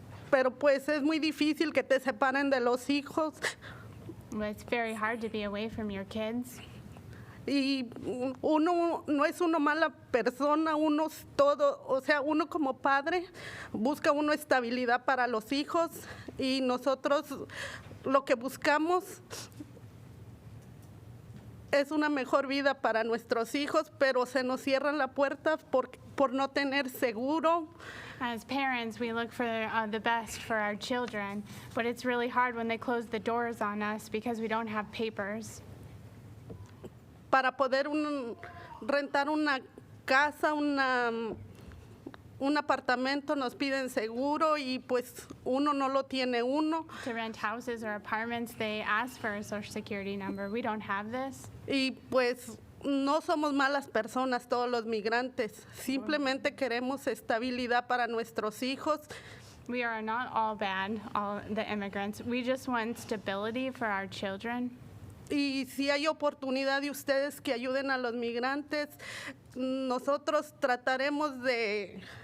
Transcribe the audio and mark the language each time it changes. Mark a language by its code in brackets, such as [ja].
[es] Pero pues es muy difícil que te separen de los hijos. [en] It's very hard to be away from your kids. [es] Y uno no es uno mala persona, uno es todo, o sea, uno como padre busca uno estabilidad para los hijos y nosotros lo que buscamos es una mejor vida para nuestros hijos, pero se nos cierran las puertas por no tener seguro. [en] As parents, we look for the best for our children, but it's really hard when they close the doors on us because we don't have papers. [es] Para poder rentar una casa, un apartamento, nos piden seguro y pues uno no lo tiene uno. [en] To rent houses or apartments, they ask for a social security number. We don't have this. [es] Y pues no somos malas personas todos los migrantes, simplemente queremos estabilidad para nuestros hijos. [en] We are not all bad, all the immigrants. We just want stability for our children. [es] Y si hay oportunidad de ustedes que ayuden a los migrantes, nosotros trataremos de